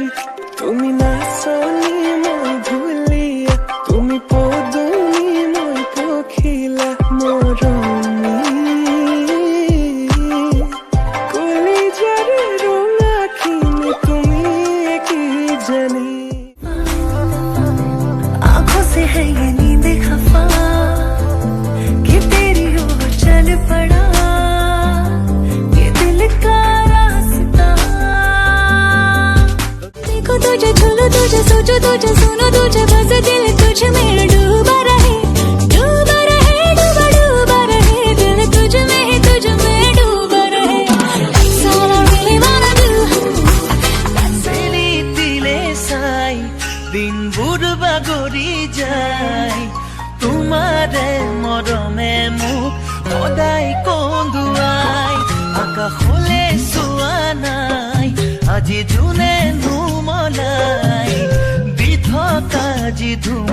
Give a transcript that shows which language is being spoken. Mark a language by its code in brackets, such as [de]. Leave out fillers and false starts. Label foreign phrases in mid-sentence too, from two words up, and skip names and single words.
[as] তুমি নাচনী মই ধুলীয়া, তুমি পদুমী মই পখিলা মৰমী, কলিজাৰে ৰঙাখিনি তুমি কি জানি। [hi] आँखों से है ये नींद खफा कि तेरी ओर चल पड़ा ये दिल का रास्ता। देखो तुझे झूलो तुझे सोचो तुझे सुनो तुझे बस दिल तुझ में डूबा रहे डूबा रहे डूबा डूबा रहे, दिल तुझ में ही तुझ में डूबा रहे। [en] That's all I really wanna do। [as] দিলে চাই দিনবোৰ বাগৰি যায়, তোমাৰে মৰমে মোক সদায় কন্দুৱাই। আকাশলে চোৱা নাই আজি জোনে নুমলাই, দি থকা যি ধুম